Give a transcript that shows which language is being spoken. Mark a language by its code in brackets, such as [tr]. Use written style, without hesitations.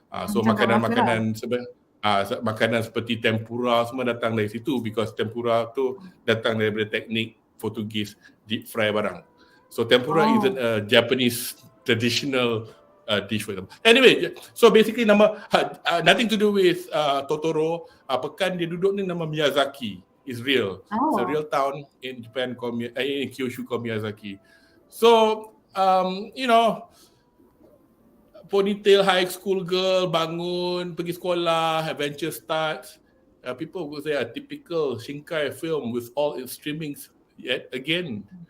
[ms] So makanan-makanan makanan seperti tempura semua datang dari situ, because tempura tu datang daripada teknik Portugis [en] deep fry [ms] barang. [en] So tempura isn't a Japanese traditional dish for them. Anyway, so basically nama nothing to do with Totoro. [ms] Pekan dia duduk ni nama Miyazaki. [en] Is real. It's a real town in Japan called in Kyushu called Miyazaki. So ponytail high school girl [ms] bangun, pergi sekolah, [en] adventure starts. People would say a typical Shinkai film with all its streamings yet again.